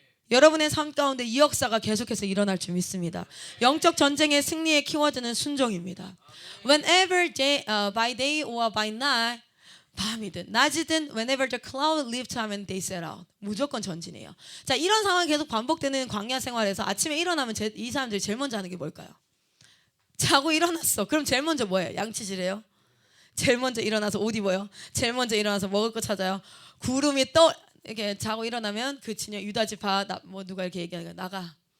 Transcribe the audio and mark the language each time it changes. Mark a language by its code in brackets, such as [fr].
[ko] 여러분의 삶 가운데 이 역사가 계속해서 일어날 줄 믿습니다. 영적 전쟁의 승리의 키워드는 순종입니다. [en] Whenever by day or by night, [ko] 밤이든 낮이든 [en] whenever the cloud lifts 하면 they set out. [ko] 무조건 전진해요. 자, 이런 상황이 계속 반복되는 광야 생활에서 아침에 일어나면 이 사람들이 제일 먼저 하는 게 뭘까요? 자고 일어났어. 그럼 제일 먼저 뭐예요? 양치질해요? 제일 먼저 일어나서 옷 입어요? 제일 먼저 일어나서 먹을 거 찾아요? 구름이 이렇게 자고 일어나면 그 진영 유다지 뭐 누가 이렇게 얘기하는 거야.